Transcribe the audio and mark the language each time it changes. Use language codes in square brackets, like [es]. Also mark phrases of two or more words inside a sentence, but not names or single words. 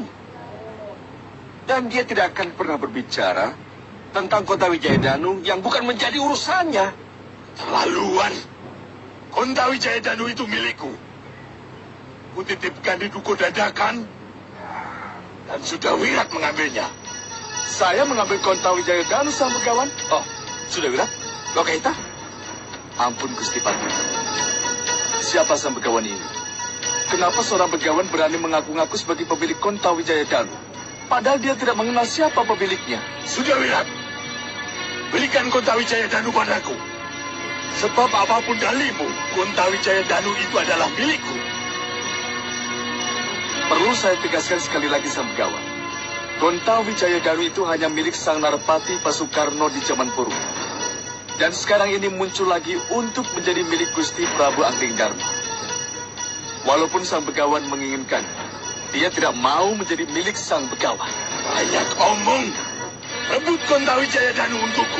[id] Dan dia tidak akan pernah berbicara tentang Kontawijaya Danu yang bukan menjadi urusannya. Terlaluan. Kontawijaya Danu itu milikku. Kutitipkan di Duko Dadakan dan Sudawirat mengambilnya. Saya mengambil Kontawijaya Danu sang begawan? Oh, Sudawirat? Lokaita? Ampun, Gusti Pati. Siapa sang begawan ini? Kenapa seorang begawan berani mengaku-ngaku sebagai pemilik Kontawijaya Danu? Padahal dia tidak mengenal siapa pemiliknya. Sudawirat, berikan Kontawijaya Danu padaku. Sebab apapun dalimu, Gonta Wijaya Danu itu adalah milikku. Perlu saya tegaskan sekali lagi, Sang Begawan. Gonta Wijaya Danu itu hanya milik Sang Narpati Pasukarno di zaman purba. Dan sekarang ini muncul lagi untuk menjadi milik Gusti Prabu Anggringdarma. Walaupun Sang Begawan menginginkan, dia tidak mau menjadi milik Sang Begawan. Banyak omong. Rebut Gonta Wijaya Danu untukku.